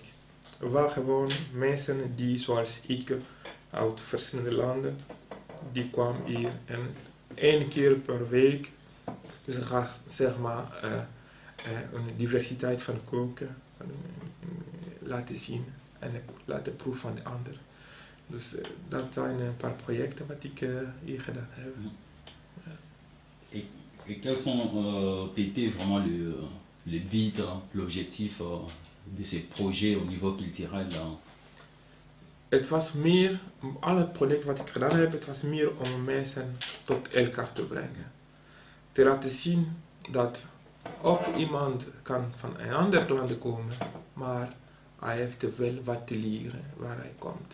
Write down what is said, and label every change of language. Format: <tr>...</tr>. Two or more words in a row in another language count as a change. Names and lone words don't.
<nl>Waar gewoon mensen die zoals ik uit verschillende landen, die kwamen hier en 1 keer per week, dus ze gaan zeg maar een diversiteit van koken laten zien en laten proeven van de ander. Dus dat zijn een paar projecten wat ik hier gedaan heb.</nl> <fr>Et quels sont étaient vraiment le but, l'objectif de ces projets au niveau culturel?</fr> <nl>Het was meer, alle projecten wat ik gedaan heb, het was meer om mensen tot elkaar te brengen. Te laten zien dat ook iemand kan van een ander land komen, maar hij heeft wel wat te leren waar hij komt.</nl>